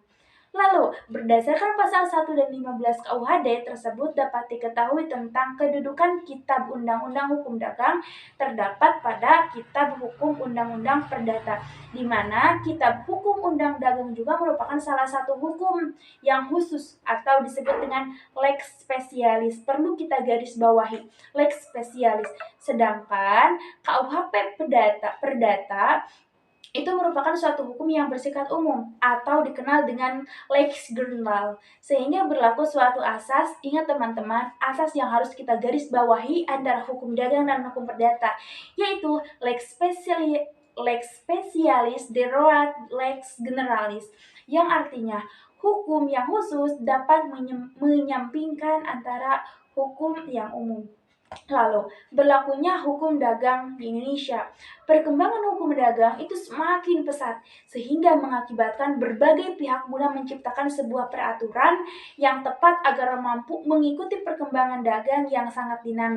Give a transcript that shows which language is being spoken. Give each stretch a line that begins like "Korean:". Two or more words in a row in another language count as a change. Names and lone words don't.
Indonesian: Lalu, berdasarkan pasal 1 dan 15 KUHD tersebut dapat diketahui tentang kedudukan Kitab Undang-Undang Hukum Dagang terdapat pada Kitab Hukum Undang-Undang Perdata, di mana Kitab Hukum Undang Dagang juga merupakan salah satu hukum yang khusus atau disebut dengan
Latin: lex specialis.
Indonesian: Perlu kita garis bawahi,
Latin: lex specialis.
Indonesian: Sedangkan KUHP Perdata itu merupakan suatu hukum yang bersifat umum atau dikenal dengan
Latin: lex general,
Indonesian: sehingga berlaku suatu asas. Ingat teman-teman, asas yang harus kita garis bawahi antara hukum dagang dan hukum perdata, yaitu
Latin: lex specialis derogat lex generalis,
Indonesian: yang artinya hukum yang khusus dapat menyampingkan antara hukum yang umum. Lalu, berlakunya hukum dagang di Indonesia. Perkembangan hukum dagang itu semakin pesat, sehingga mengakibatkan berbagai pihak guna menciptakan sebuah peraturan yang tepat agar mampu mengikuti perkembangan dagang yang sangat dinamis.